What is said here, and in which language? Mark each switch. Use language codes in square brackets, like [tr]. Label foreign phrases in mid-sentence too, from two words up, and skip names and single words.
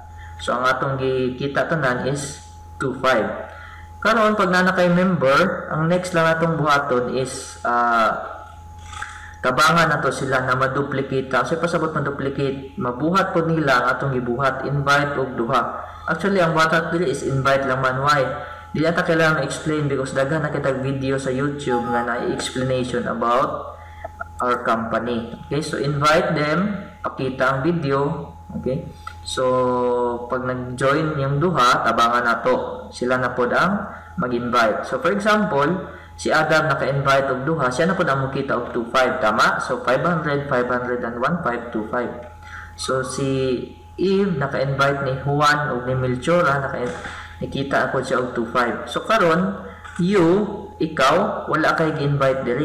[ceb] So ang atong gikita tanan is 2,500. Karon pag na kay member, ang next lang atong buhaton is tabangan nato sila na maduplicate. Kasi pasabot na duplicate, mabuhat po nila ang atong gibuhat, invite og duha. Actually ang buhat dili is invite lang man. Why? Di ata kailangan explain because daghan na kitag video sa YouTube nga na explanation [en] about our company. Okay, so invite them, [ceb] pakita ang video. Okay, so pag nag-join yung duha, tabangan nato sila na pod ang mag-invite. [en] So for example, [ceb] si Adam naka-invite og duha, siya na pod ang mukita og 2,500, tama? [en] So 500, 500 and 1,525. [ceb] So si Eve naka-invite ni Juan og ni Melchora, nakita ako siya og 2,500. So karon, ikaw wala kay gi-invite diri.